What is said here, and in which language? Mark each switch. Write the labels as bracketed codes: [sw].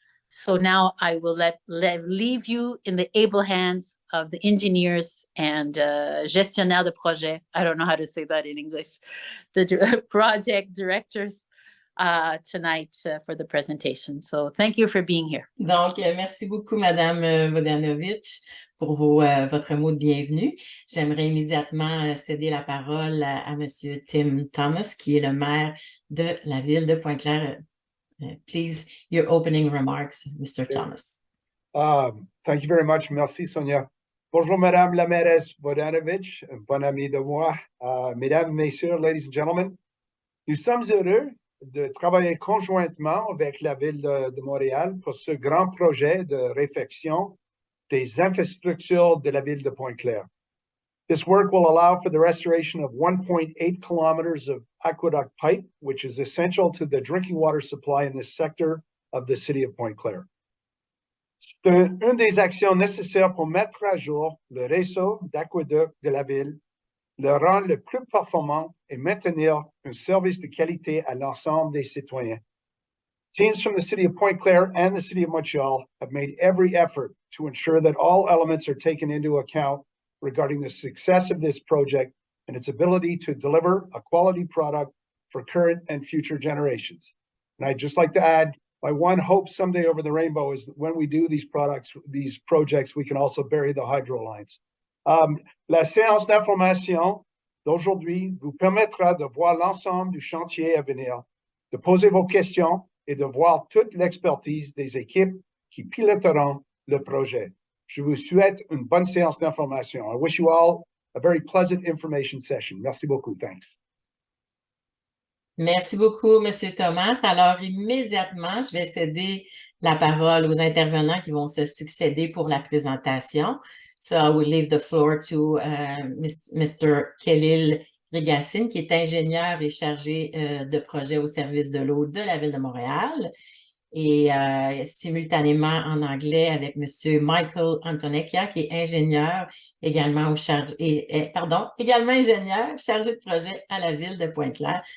[en] So now I will leave you in the able hands of the engineers and [fr] gestionnaires de projet. [en] I don't know how to say that in English. The project directors tonight for the presentation. So thank you for being here. [fr] Donc, merci beaucoup, Madame Vodanovic, pour votre mot de bienvenue. J'aimerais immédiatement céder la parole à Monsieur Tim Thomas, qui est le maire de la ville de Pointe-Claire. [en] Please, your opening remarks, Mr. Thomas. Thank you very much. [fr] Merci, [en] Sonia. [fr] Bonjour, Madame la mairesse Vodanovic, bonne amie de moi. Mesdames, Messieurs, [en] ladies and gentlemen, [fr] nous sommes heureux de travailler conjointement avec la ville de Montréal pour ce grand projet de réfection des infrastructures de la ville de Pointe-Claire. [en] This work will allow for the restoration of 1.8 kilometers of aqueduct pipe, which is essential to the drinking water supply in this sector of the city of Pointe-Claire. [fr] C'est une des actions nécessaires pour mettre à jour le réseau d'aqueducs de la ville, le rendre le plus performant et maintenir un service de qualité à l'ensemble des citoyens. [en] Teams from the city of Pointe-Claire and the city of Montreal have made every effort to ensure that all elements are taken into account regarding the success of this project and its ability to deliver a quality product for current and future generations. And I'd just like to add, my one hope someday over the rainbow is that when we do these projects, we can also bury the hydro lines. [fr] La séance d'information d'aujourd'hui vous permettra de voir l'ensemble du chantier à venir, de poser vos questions et de voir toute l'expertise des équipes qui piloteront le projet. Je vous souhaite une bonne séance d'information. [en] I wish you all a very pleasant information session. [fr] Merci beaucoup. [en] Thanks. [fr] Merci beaucoup, Monsieur Thomas. Alors, immédiatement, je vais céder la parole aux intervenants qui vont se succéder pour la présentation. [en] So, I will leave the floor to Mr. [fr] Khalil Rigassine, qui est ingénieur et chargé de projet au service de l'eau de la Ville de Montréal. Et simultanément en anglais avec M. Michael Antonecchia, qui est ingénieur également également ingénieur chargé de projet à la Ville de Pointe-Claire.